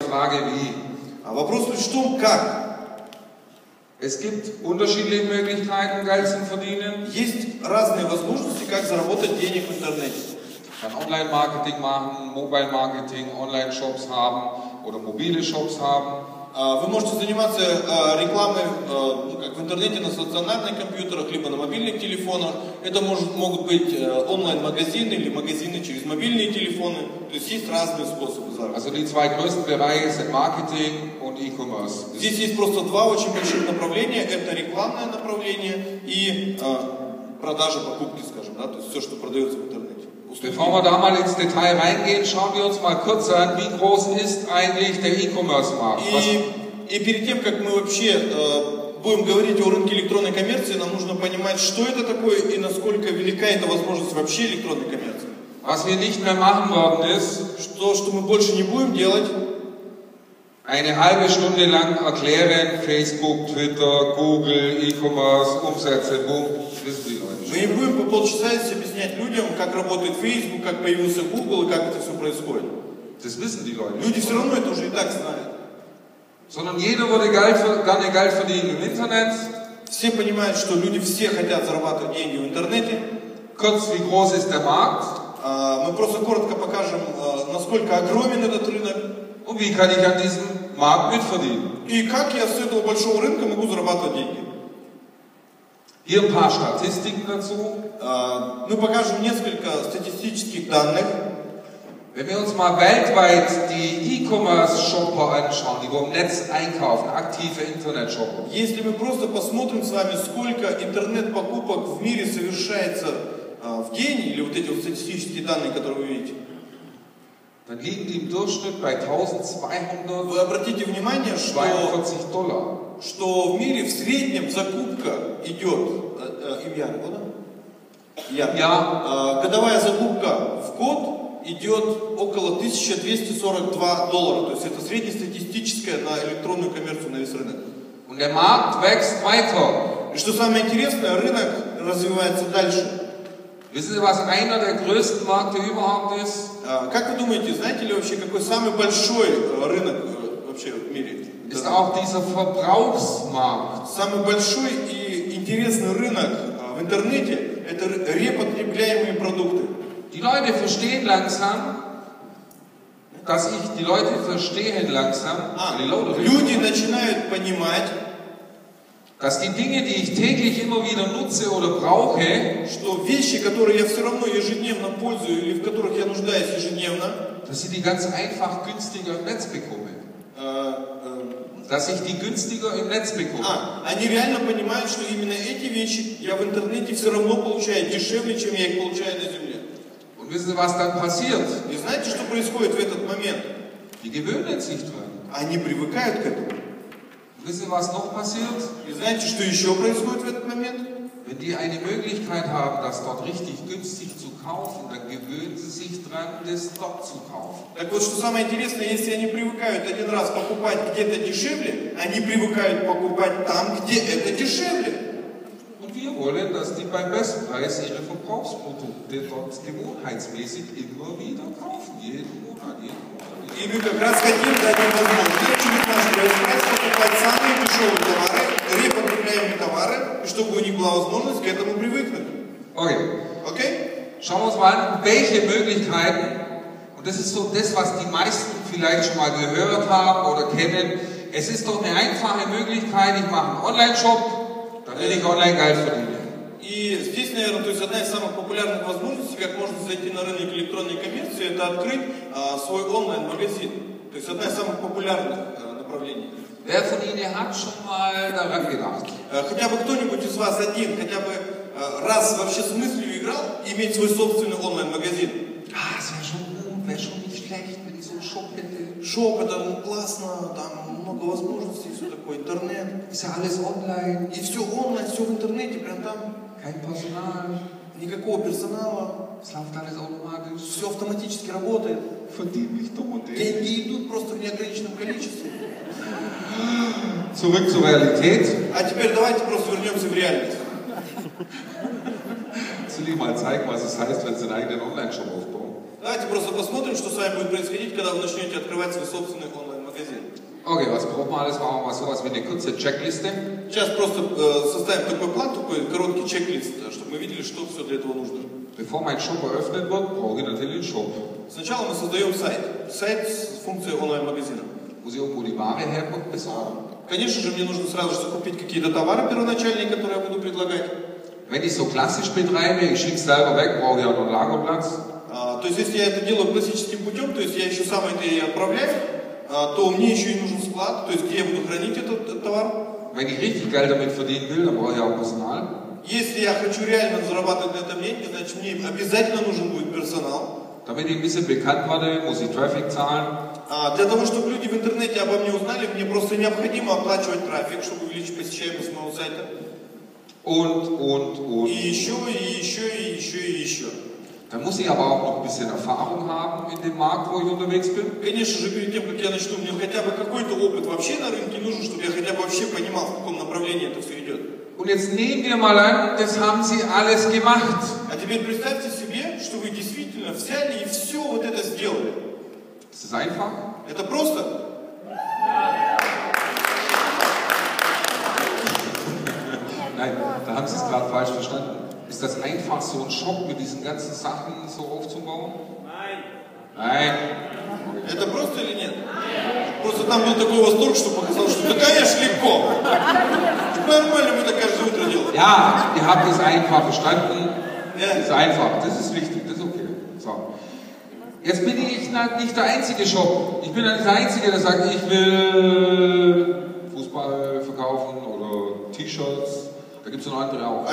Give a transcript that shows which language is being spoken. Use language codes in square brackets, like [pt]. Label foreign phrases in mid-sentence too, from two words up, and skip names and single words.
[de] Frage wie. [ru] А вопрос лишь в том, как. [de] Es gibt unterschiedliche Möglichkeiten, Geld zu verdienen. [ru] Есть разные возможности, как заработать денег в интернете. [de] Man kann Online-Marketing machen, Mobile-Marketing, Online-Shops haben oder mobile Shops haben. [ru] Вы можете заниматься рекламой как в интернете на стационарных компьютерах, либо на мобильных телефонах. Это могут быть онлайн-магазины или магазины через мобильные телефоны. То есть есть разные способы заработка. [de] Also die zwei größten Bereiche sind Marketing und E-Commerce. [ru] Здесь есть просто два очень больших направления. Это рекламное направление и продажа, покупки, скажем, да, то есть все, что продается в интернете. [de] Bevor wir da mal ins Detail reingehen, schauen wir uns mal kurz an, wie groß ist eigentlich der E-Commerce-Markt. [ru] И перед тем, как мы вообще будем говорить о рынке электронной коммерции, нам нужно понимать, что это такое и насколько велика эта возможность вообще электронной коммерции. [de] Was wir nicht mehr machen werden ist, [ru] что мы больше не будем делать, [de] eine halbe Stunde lang erklären, Facebook, Twitter, Google, E-Commerce, Umsätze, boom, wissen die Leute. [ru] Мы не будем по полчаса объяснять людям, как работает Facebook, как появился Google и как это все происходит. [de] Das wissen die Leute. [ru] Люди все равно это уже и так знают. [de] Sondern jeder würde gerne Geld verdienen im Internet. [ru] Все понимают, что люди все хотят зарабатывать деньги в интернете. [de] Kurz, wie groß ist der Markt? [ru] Мы просто коротко покажем, насколько огромен этот рынок. [de] Und wie kann ich an diesem Markt mitverdienen? [ru] И как я с этого большого рынка могу зарабатывать деньги. [de] Hier ein paar Statistiken dazu. [ru] Мы покажем несколько статистических данных. [de] Wenn wir uns mal weltweit die E-Commerce-Shopper anschauen, die wo im Netz einkaufen, aktive Internet-Shopper. [ru] Если мы просто посмотрим с вами, сколько интернет-покупок в мире совершается в день, или вот эти вот статистические данные, которые вы видите, [de] dann liegen die im Durchschnitt bei 1200. [ru] Вы обратите внимание, [de] $42. [ru] Что в мире в среднем закупка идет, годовая закупка в год идет около $1242. То есть это среднестатистическая на электронную коммерцию на весь рынок. [de] Und der Markt wächst weiter. [ru] И что самое интересное, рынок развивается дальше. [de] Wissen Sie, was einer der größten Märkte überhaupt ist? [ru] Как вы думаете, знаете ли вообще, какой самый большой рынок вообще в мире? [de] Ist auch dieser Verbrauchsmarkt. [ru] Самый большой и интересный рынок в интернете – это репотребляемые продукты. [de] Die Leute verstehen langsam, [ru] люди начинают понимать, [de] dass die Dinge, die ich täglich immer wieder nutze oder brauche, [ru] что вещи, которые я все равно ежедневно пользуюсь или в которых я нуждаюсь ежедневно, [de] dass ich die ganz einfach günstiger im Netz bekomme. Dass ich die günstiger im Netz bekomme. [ru] Они реально понимают, что именно эти вещи я в интернете все равно получаю дешевле, чем я их получаю на земле. [de] Und wissen Sie, was dann passiert? [ru] И знаете, что происходит в этот момент? [de] Die gewöhnen sich dran. [ru] Они привыкают к этому. [de] Wissen Sie, was noch passiert? [ru] И знаете, что еще происходит в этот момент? [de] Wenn die eine Möglichkeit haben, das dort richtig günstig zu kaufen, dann gewöhnen sie sich dran, das dort zu kaufen. [ru] Так вот, что самое интересное, если они привыкают один раз покупать где-то дешевле, они привыкают покупать там, где это дешевле. [de] Und wir wollen, dass die beim Bestpreis ihre Verbrauchsprodukte dort gewohnheitsmäßig immer wieder kaufen. Jeden Monat. [ru] И мы как раз хотим дать им возможность через наш Bestpreis покупать самые дешевые товары, репотребляемые товары, и чтобы у них была возможность к этому привыкнуть. [de] Okay? Schauen wir uns mal an, welche Möglichkeiten, und das ist so das, was die meisten vielleicht schon mal gehört haben oder kennen. Es ist doch eine einfache Möglichkeit, ich mache einen Online-Shop, dann will ich online Geld verdienen. [ru] И здесь, наверное, то есть одна из самых популярных возможностей, как можно зайти на рынок электронной коммерции, это открыть свой онлайн-магазин. То есть одна из самых популярных направлений. [de] Wer von Ihnen hat schon mal daran gedacht? [ru] Хотя бы кто-нибудь из вас один, хотя бы раз вообще с мыслью играл иметь свой собственный онлайн-магазин? [de] Das wäre schon gut, wäre schon nicht schlecht, wenn ich so einen Shop hätte. [ru] Шоп, это классно, там много возможностей, все такое, интернет. [de] Ist ja alles online. [ru] И все онлайн, все в интернете, прям там. [de] Kein Personal. [ru] Никакого персонала. [de] Es läuft alles automatisch. [ru] Все автоматически работает. [de] Verdiene ich dumm und [ru] Деньги идут просто в неограниченном количестве. Zurück zur Realität. А теперь давайте просто вернемся в реальность. Ich will Ihnen mal zeigen, was es heißt, wenn Sie einen eigenen Online-Shop aufbauen. Давайте просто посмотрим, что с вами будет происходить, когда вы начнете открывать свой собственный онлайн-магазин. магазин. [de] Okay, was braucht man alles? Machen wir mal sowas wie eine kurze Checkliste. [ru] Сейчас просто составим такой план, такой короткий чек-лист, чтобы мы видели, что все для этого нужно. [de] Bevor mein Shop eröffnet wird, brauche ich natürlich einen Shop. [ru] Сначала мы создаем сайт. Сайт с функцией онлайн-магазина. [de] Muss ich irgendwo die Ware besorgen? [ru] Конечно же, мне нужно сразу же закупить какие-то товары первоначальные, которые я буду предлагать. [de] Wenn ich so klassisch betreibe, ich schicke es selber weg, brauche ich auch noch einen Lagerplatz. [ru] То есть, если я это делаю классическим путем, то есть я еще сам это и отправляю, то мне еще и нужен склад, то есть где я буду хранить этот товар. [de] Wenn ich richtig Geld damit verdienen will, dann brauche ich auch Personal. [ru] Если я хочу реально зарабатывать на этом деньги, значит мне обязательно нужен будет персонал. [de] Damit ich ein bisschen bekannt werde, muss ich Traffic zahlen. [ru] Для того, чтобы люди в интернете обо мне узнали, мне просто необходимо оплачивать трафик, чтобы увеличить посещаемость моего сайта. [de] Und. [ru] И еще. [de] Dann muss ich aber auch noch ein bisschen Erfahrung haben in dem Markt, wo ich unterwegs bin. [ru] Конечно же, перед тем, как я начну, мне хотя бы какой-то опыт вообще на рынке нужен, чтобы я хотя бы вообще понимал, в каком направлении это все идет. [de] Und jetzt nehmen wir mal an, das haben Sie alles gemacht. [ru] А теперь представьте себе, что вы действительно взяли и все вот это сделали. [de] Ist das einfach? [ru] Это просто? [de] Nein, da haben Sie es gerade falsch verstanden. Ist das einfach, so einen Shop mit diesen ganzen Sachen so aufzubauen? Nein. [ru] Это просто или нет? Просто там был такой восторг, что показалось, что да, конечно, легко. Нормально мы так каждое утро делаем. [de] Ja, ihr habt es einfach verstanden. Das ist einfach, das ist wichtig, das ist okay. So. Jetzt bin ich nicht der einzige Shop. Ich bin nicht der Einzige, der sagt, ich will Fußball verkaufen oder T-Shirts. Da gibt es noch andere auch.